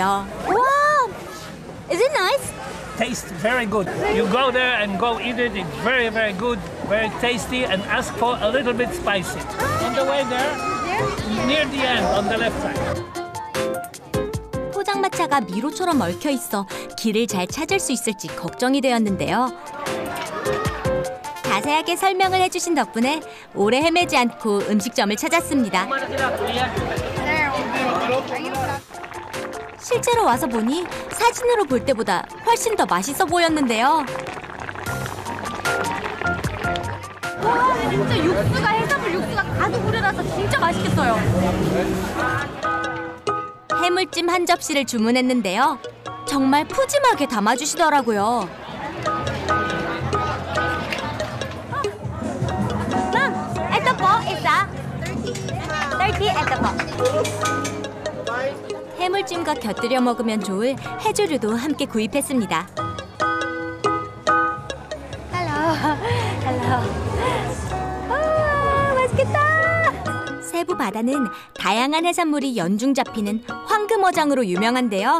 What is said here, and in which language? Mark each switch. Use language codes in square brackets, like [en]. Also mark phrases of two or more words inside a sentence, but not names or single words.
[en] Wow! Is it nice? Tastes very good. You go there and go eat it. It's very, very good, very tasty, and ask for a little bit spicy. On the way there, near the end, on the left side. [ko] 포장마차가 미로처럼 얽혀 있어 길을 잘 찾을 수 있을지 걱정이 되었는데요. 자세하게 설명을 해주신 덕분에 오래 헤매지 않고 음식점을 찾았습니다. 실제로 와서 보니 사진으로 볼 때보다 훨씬 더 맛있어 보였는데요. 와, 진짜 육수가 해산물 육수가 가득 우려나서 진짜 맛있겠어요. 해물찜 한 접시를 주문했는데요. 정말 푸짐하게 담아주시더라고요. [tl] Ito po, isa. 30 ito po. [ko] 해물찜과 곁들여 먹으면 좋을 해조류도 함께 구입했습니다. Hello. 아, 맛있겠다. 세부 바다는 다양한 해산물이 연중 잡히는 황금어장으로 유명한데요.